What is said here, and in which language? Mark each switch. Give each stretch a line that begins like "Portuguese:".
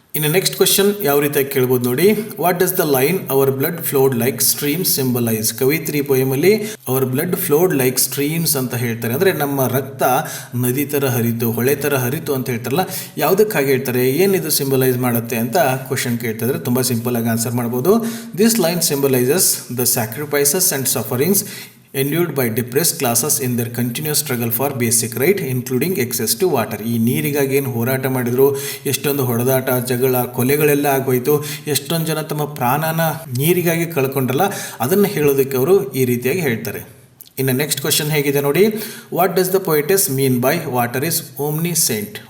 Kannada: ಇನ್ನು next question ಯಾವ ರೀತಿಯಾಗಿ ಕೇಳ್ಬೋದು ನೋಡಿ.
English: What does the line our blood flowed like stream symbolise?
Kannada: ಕವಿತ್ರಿ ಪೋಯಮಲ್ಲಿ
English: our blood flowed like streams
Kannada: ಅಂತ ಹೇಳ್ತಾರೆ. ಅಂದರೆ ನಮ್ಮ ರಕ್ತ ನದಿ ಥರ ಹರಿತು, ಹೊಳೆ ಥರ ಹರಿತು ಅಂತ ಹೇಳ್ತಾರಲ್ಲ, ಯಾವುದಕ್ಕಾಗಿ ಹೇಳ್ತಾರೆ, ಏನಿದು ಸಿಂಬಲೈಸ್ ಮಾಡುತ್ತೆ ಅಂತ ಕ್ವಶನ್ ಕೇಳ್ತಾ ಇದ್ದಾರೆ. ತುಂಬ ಸಿಂಪಲ್ ಆಗಿ ಆನ್ಸರ್ ಮಾಡ್ಬೋದು.
English: This line symbolises the sacrifices and sufferings endured by depressed classes in their continuous struggle for basic right including access to water.
Kannada: ಈ ನೀರಿಗಾಗಿ ಏನು ಹೋರಾಟ ಮಾಡಿದ್ರು, ಎಷ್ಟೊಂದು ಹೊಡೆದಾಟ, ಜಗಳ, ಕೊಲೆಗಳೆಲ್ಲ ಆಗೋಯ್ತು, ಎಷ್ಟೊಂದು ಜನ ತಮ್ಮ ಪ್ರಾಣನ ನೀರಿಗಾಗಿ ಕಳ್ಕೊಂಡ್ರಲ್ಲ, ಅದನ್ನು ಹೇಳೋದಕ್ಕೆ ಅವರು ಈ ರೀತಿಯಾಗಿ ಹೇಳ್ತಾರೆ. ಇನ್ನು ನೆಕ್ಸ್ಟ್ ಕ್ವಶನ್ ಹೇಗಿದೆ ನೋಡಿ.
English: What does the poet's mean by water is omniscient?